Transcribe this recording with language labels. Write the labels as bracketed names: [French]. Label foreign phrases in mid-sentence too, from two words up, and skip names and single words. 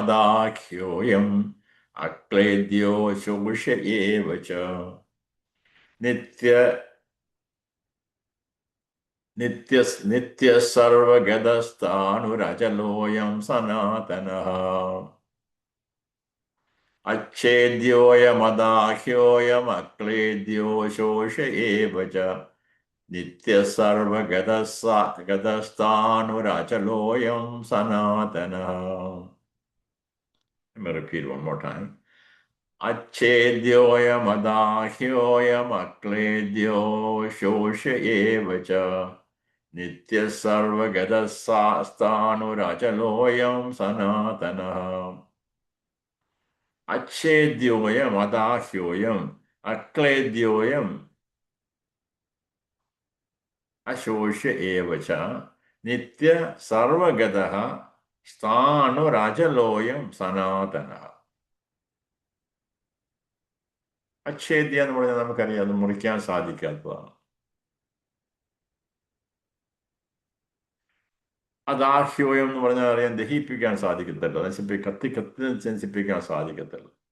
[Sanskrit] അച്ഛേദ്യോയമദാഖ്യോയം അക്ലേദ്യോ ശോഷ ഏവ ച നിത്യ നിത്യ സർവഗതസ്ഥാണുരചലോയം സനാതനഃ അച്ഛേദ്യോയമദാഹ്യോയമക്ലേദ്യോ ശോഷ ഏവ ച നിത്യ സർവഗതസ്ഥാണുരചലോയം സനാതനഃ. [English] Let me repeat one more time. [Sanskrit] अच्छेद्योऽयमदाह्योऽयमक्लेद्यो शोष एव च नित्यः सर्वगतस्थाणुरचलोऽयं सनातनः. अच्छेद्योऽयमदाह्योऽयम् अक्लेद्योऽयम् अशोष एव च नित्य सर्वगतः स्थाणुरचलोऽयं सनातनः. [Malayalam] അച്ഛേദ്യ എന്ന് പറഞ്ഞാൽ നമുക്കറിയാം, അത് മുറിക്കാൻ സാധിക്കാത്തതാണ്. അദാഹ്യോയം എന്ന് പറഞ്ഞാൽ അറിയാൻ ദഹിപ്പിക്കാൻ സാധിക്കത്തില്ല, കത്തി നശിപ്പിക്കാൻ സാധിക്കത്തില്ല.